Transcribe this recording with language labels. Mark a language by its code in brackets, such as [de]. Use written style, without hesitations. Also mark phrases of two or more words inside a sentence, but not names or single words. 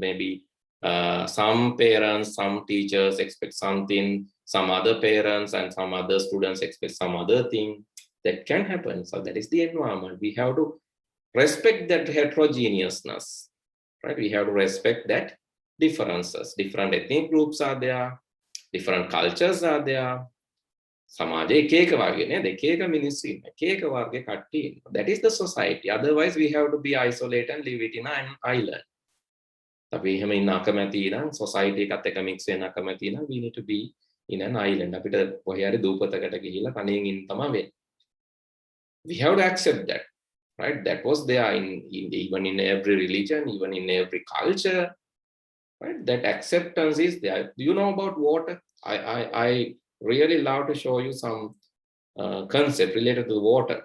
[en] Maybe some parents, some teachers expect something, some other parents and some other students expect some other thing. That can happen. So that is the environment. We have to respect that heterogeneousness, right? We have to respect that differences. Different ethnic groups are there, different cultures are there. [si] Samaje එක එක වගේ නේද? එක එක මිනිස්සු ඉන්න. එක එක වර්ගයේ කට්ටිය ඉන්න. [en] That is the society. Otherwise we have to be isolated and live it in an island. [si] අපි එහෙම ඉන්න අකමැති නම් society එකත් එක්ක mix වෙන්න අකමැති නම් [en] we need to be in an island. [si] අපිට කොහේ හරි දූපතකට ගිහිල්ලා තනියෙන් ඉන්න තමයි වෙන්නේ. [en] We have to accept that, right? That was there even in every religion, even in every culture, right? That acceptance is there. Do you know about water? I really love to show you some concept related to water.